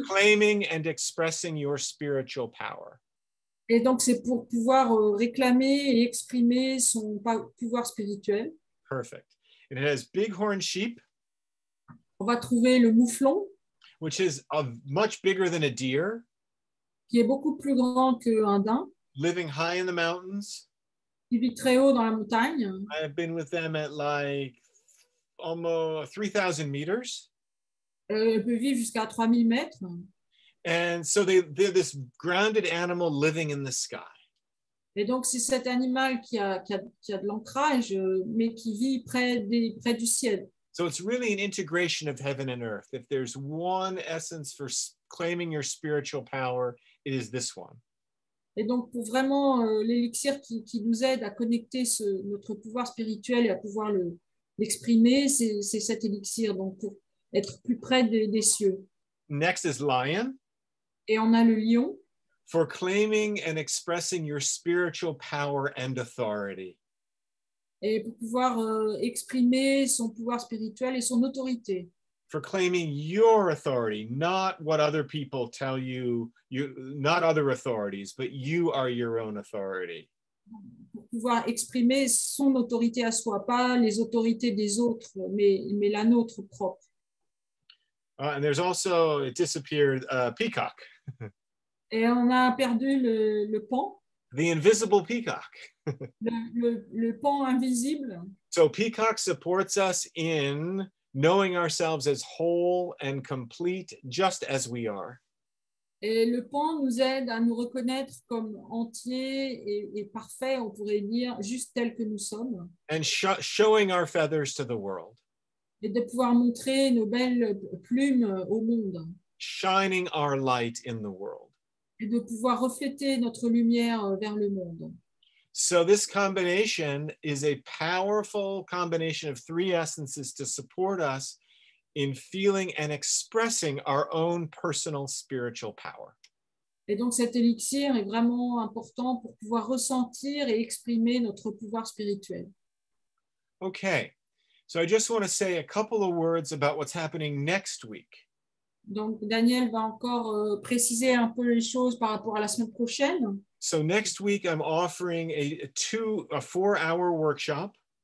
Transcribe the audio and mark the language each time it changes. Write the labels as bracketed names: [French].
[English] Reclaiming and expressing your spiritual power. [French] Et donc c'est pour pouvoir réclamer et exprimer son pouvoir spirituel. [English] Perfect. It has bighorn sheep. [French] On va trouver le mouflon, [English] which is much bigger than a deer, [French] qui est beaucoup plus grand qu'un daim, [English] living high in the mountains. [French] qui vit très haut dans la montagne. [English] I've been with them at like almost 3,000 meters. [French] Elle peut vivre jusqu'à 3000 mètres. [English] And so they're this grounded animal living in the sky. [French] Et donc, c'est cet animal qui a de l'ancrage, mais qui vit près du ciel. [English] So it's really an integration of heaven and earth. If there's one essence for claiming your spiritual power, it is this one. [French] Et donc, pour vraiment l'élixir qui nous aide à connecter notre pouvoir spirituel et à pouvoir l'exprimer, c'est cet élixir, donc pour être plus près des cieux. [English] Next is lion. [French] Et on a le lion. [English] For claiming and expressing your spiritual power and authority. [French] Et pour pouvoir exprimer son pouvoir spirituel et son autorité. [English] For claiming your authority, not what other people tell you, not other authorities, but you are your own authority. [French] Pour pouvoir exprimer son autorité à soi, pas les autorités des autres, mais la nôtre propre. [English] And there's also, it disappeared, peacock. [French] Et on a perdu le pan. [English] The invisible peacock. [French] le pan invisible. [English] So peacock supports us in knowing ourselves as whole and complete, just as we are. [French] Et le pan nous aide à nous reconnaître comme entiers et parfaits, on pourrait dire, juste tels que nous sommes. [English] And showing our feathers to the world. [French] Et de pouvoir montrer nos belles plumes au monde. [English] Shining our light in the world. [French] Et de pouvoir refléter notre lumière vers le monde. [English] So this combination is a powerful combination of three essences to support us in feeling and expressing our own personal spiritual power. [French] Et donc cet élixir est vraiment important pour pouvoir ressentir et exprimer notre pouvoir spirituel. [English] Okay, so I just want to say a couple of words about what's happening next week. [French] Donc Daniel va encore préciser un peu les choses par rapport à la semaine prochaine. [English] So next week I'm offering a 4-hour workshop.